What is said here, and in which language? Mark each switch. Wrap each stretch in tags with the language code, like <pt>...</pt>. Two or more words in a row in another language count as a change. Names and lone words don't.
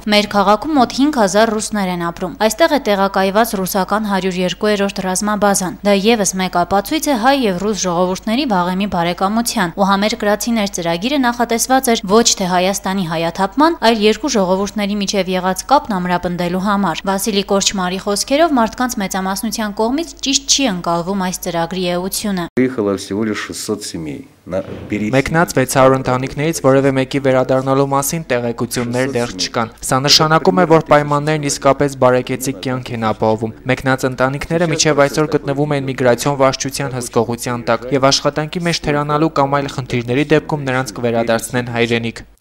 <hy>մեր քաղաքում մոտ 5000 ռուսներ են ապրում։ Այստեղ է տեղակայված ռուսական 102-րդ ռազմաբազան։ Դա եւս մեկ ապացույց է հայ եւ ռուս ժողովուրդների վաղեմի բարեկամության, ու համերկրացիներ ծրագիրը նախատեսված էր ոչ թե Հայաստանի հայաթափման, այլ երկու ժողովուրդների միջև եղած կապն ամրապնդելու համար։ Վասիլի Կորչմարի խոսքերով մարդկանց մեծամասնության կողմից ճիշտ չի ընկալվում այս ծրագրի</hy> <ru>Приехало всего лишь 600 семей.</ru> <hy>Մեկնած 600 ընտանիքներից որևէ մեկի վերադառնալու մասին տեղեկություններ դեռ չկան։ Սա նշանակում է, որ պայմաններն իսկապես բարեկեցիկ կյանք են ապահովում։ Մեկնած ընտանիքները մինչև այսօր գտնվում են միգրացիոն վարչության հսկողության տակ եւ աշխատանքի մեջ թերանալու կամ այլ խնդիրների դեպքում նրանց կվերադարձնեն հայրենիք։</hy>